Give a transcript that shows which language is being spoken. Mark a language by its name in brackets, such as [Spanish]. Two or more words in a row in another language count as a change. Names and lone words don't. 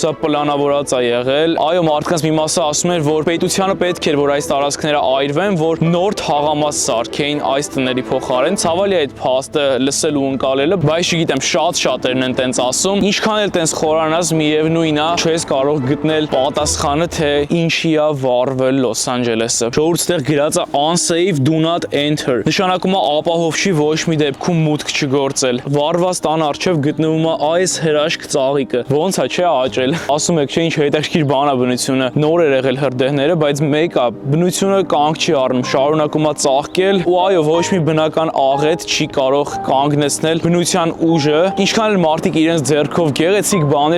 [Armenian] սա պլանավորած ա եղել։ Այո, մարդկանց մի մասը ասում էր, որ պետությանը պետք էր, որ այս տարածքները այրվեն, որ նոր թաղամաս սարքեին այս տների փոխարեն։ Ցավալի է այդ փաստը լսել ու ընկալելը, բայց չգիտեմ, շատերն են տենց ասում։ Ինչքան էլ տենց խորանաս, միևնույն է, չես կարող գտնել պատասխանը, թե ինչի է վառվել Լոս Անջելեսը։ Ժողովուրդ, ստեղ գրած է [English] unsafe, do not enter։ [Armenian] Նշանակում է ապահով չի ոչ մի դեպքում մուտք չգործել։ Վառված տան առջև գտնվում է այս հրաշք ծաղիկը։ Ոնց է չէ աճել։ Ասում եք, չէ, ինչ հետաքրքիր բան է բնությունը։ Նոր էր եղել հրդեհները, բայց մեկ է, բնությունը կանգ չի առնում, շարունակում է ծաղկել, ու այո, ոչ մի բնական աղետ չի կարող կանգնեցնել բնության ուժը։ Ինչքան էլ մարդիկ իրենց ձեռքով գեղեցիկ բաներ